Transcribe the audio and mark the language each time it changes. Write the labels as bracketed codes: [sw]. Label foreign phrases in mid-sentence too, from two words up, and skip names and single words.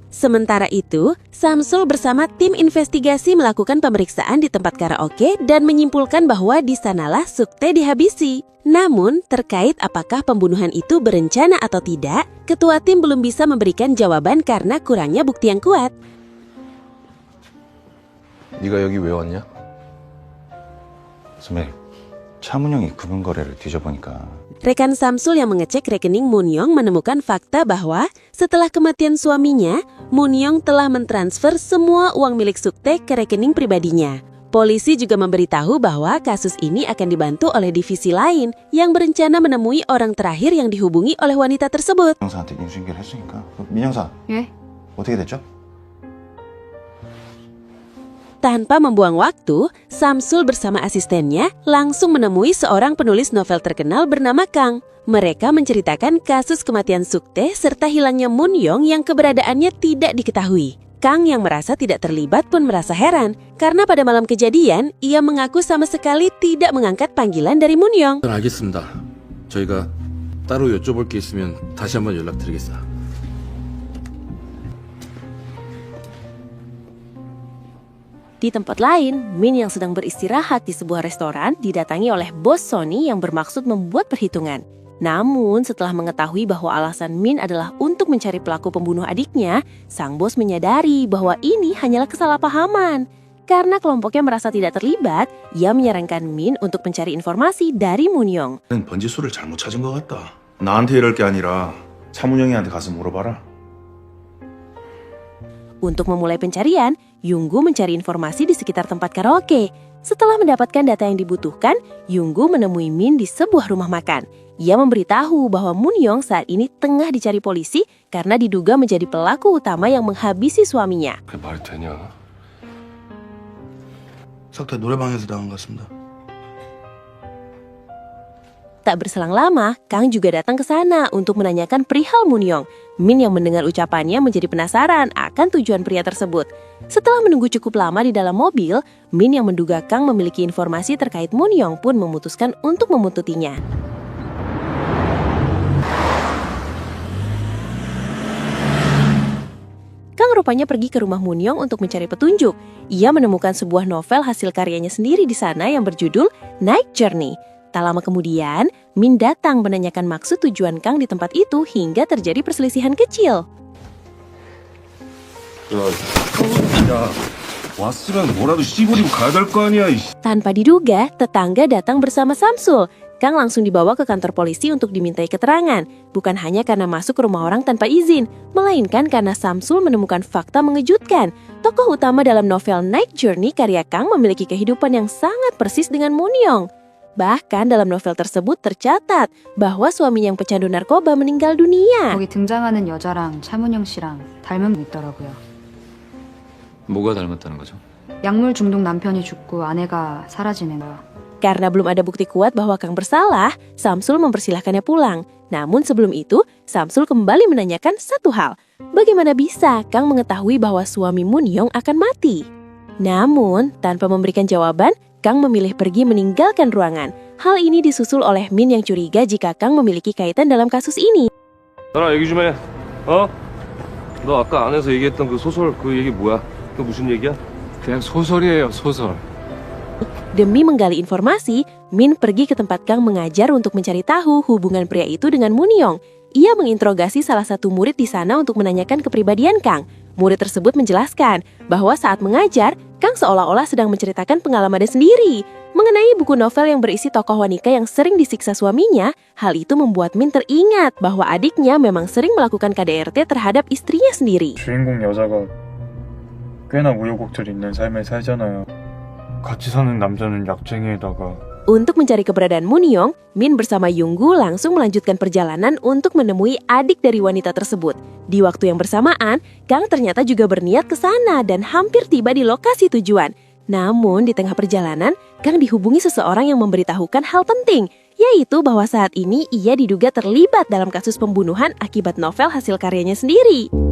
[id] Sementara itu, Samsul bersama tim investigasi melakukan pemeriksaan di tempat karaoke dan menyimpulkan bahwa di sanalah Sukte dihabisi. Namun, terkait apakah pembunuhan itu berencana atau tidak, ketua tim belum bisa memberikan jawaban karena kurangnya bukti yang kuat. [ko] 네가 여기 왜 왔냐? 선배, 차문영이 금융 거래를 뒤져보니까 [id] Rekan Samsul yang mengecek rekening Munyong menemukan fakta bahwa setelah kematian suaminya, Munyong telah mentransfer semua uang milik Sukte ke rekening pribadinya. Polisi juga memberitahu bahwa kasus ini akan dibantu oleh divisi lain yang berencana menemui orang terakhir yang dihubungi oleh wanita tersebut. [ko] 민영사한테 인수인계를 했으니까. 민영사, 예? 어떻게 됐죠? [id] Tanpa membuang waktu, Samsul bersama asistennya langsung menemui seorang penulis novel terkenal bernama Kang. Mereka menceritakan kasus kematian Sukte serta hilangnya Munyong yang keberadaannya tidak diketahui. Kang yang merasa tidak terlibat pun merasa heran karena pada malam kejadian ia mengaku sama sekali tidak mengangkat panggilan dari Munyong. [ko] 알겠습니다. 저희가 따로 여쭤볼 게 있으면 다시 한번 연락드리겠습니다. [id] Di tempat lain, Min yang sedang beristirahat di sebuah restoran didatangi oleh bos Sony yang bermaksud membuat perhitungan. Namun setelah mengetahui bahwa alasan Min adalah untuk mencari pelaku pembunuh adiknya, sang bos menyadari bahwa ini hanyalah kesalahpahaman. Karena kelompoknya merasa tidak terlibat, ia menyarankan Min untuk mencari informasi dari Moon-young. [ko] 번지수를 잘못 찾은 것 같다. 나한테 이럴 게 아니라 차문영이한테 가서 물어봐라. [id] Untuk memulai pencarian, Young-gu mencari informasi di sekitar tempat karaoke. Setelah mendapatkan data yang dibutuhkan, Young-gu menemui Min di sebuah rumah makan. Ia memberitahu bahwa Moon-young saat ini tengah dicari polisi karena diduga menjadi pelaku utama yang menghabisi suaminya. [ko] 그게 말이 되냐? 사태 노래방에서 당한 것 같습니다. [id] Tak berselang lama, Kang juga datang ke sana untuk menanyakan perihal Moon-young. Min yang mendengar ucapannya menjadi penasaran akan tujuan pria tersebut. Setelah menunggu cukup lama di dalam mobil, Min yang menduga Kang memiliki informasi terkait Moon-young pun memutuskan untuk memuntutinya. Kang rupanya pergi ke rumah Moon-young untuk mencari petunjuk. Ia menemukan sebuah novel hasil karyanya sendiri di sana yang berjudul Night Journey. Tak lama kemudian, Min datang menanyakan maksud tujuan Kang di tempat itu hingga terjadi perselisihan kecil. [ko] 야, 왔으면 뭐라도 씹어리고 가야 될 거 아니야. [id] Tanpa diduga, tetangga datang bersama Samsul. Kang langsung dibawa ke kantor polisi untuk dimintai keterangan. Bukan hanya karena masuk ke rumah orang tanpa izin, melainkan karena Samsul menemukan fakta mengejutkan. Tokoh utama dalam novel Night Journey karya Kang memiliki kehidupan yang sangat persis dengan Moon-young. Bahkan dalam novel tersebut tercatat bahwa suaminya yang pecandu narkoba meninggal dunia. [ko] 거기 등장하는 여자랑 차문영 씨랑 닮은 게 있더라고요. 뭐가 닮았다는 거죠? 약물 중독 남편이 죽고 아내가 사라지는 거요. [id] Karena belum ada bukti kuat bahwa Kang bersalah, Samsul mempersilahkannya pulang. Namun sebelum itu, Samsul kembali menanyakan satu hal. Bagaimana bisa Kang mengetahui bahwa suami Moon-young akan mati? Namun, tanpa memberikan jawaban, Kang memilih pergi meninggalkan ruangan. Hal ini disusul oleh Min yang curiga jika Kang memiliki kaitan dalam kasus ini. [ko] 나랑 얘기 좀 해. 어? 너 아까 안에서 얘기했던 그 소설 그 얘기 뭐야? 그 무슨 얘기야? 그냥 소설이에요, 소설. [id] Demi menggali informasi, Min pergi ke tempat Kang mengajar untuk mencari tahu hubungan pria itu dengan Moon-young. Ia menginterogasi salah satu murid di sana untuk menanyakan kepribadian Kang. Murid tersebut menjelaskan bahwa saat mengajar, Kang seolah-olah sedang menceritakan pengalamannya sendiri. Mengenai buku novel yang berisi tokoh wanita yang sering disiksa suaminya, hal itu membuat Min teringat bahwa adiknya memang sering melakukan KDRT terhadap istrinya sendiri. [ko] 주인공 여자가 꽤나 우여곡절 있는 삶을 살잖아요. 같이 사는 남자는 약쟁이에다가 [id] Untuk mencari keberadaan Moon-young, Min bersama Young-gu langsung melanjutkan perjalanan untuk menemui adik dari wanita tersebut. Di waktu yang bersamaan, Kang ternyata juga berniat ke sana dan hampir tiba di lokasi tujuan. Namun di tengah perjalanan, Kang dihubungi seseorang yang memberitahukan hal penting, yaitu bahwa saat ini ia diduga terlibat dalam kasus pembunuhan akibat novel hasil karyanya sendiri.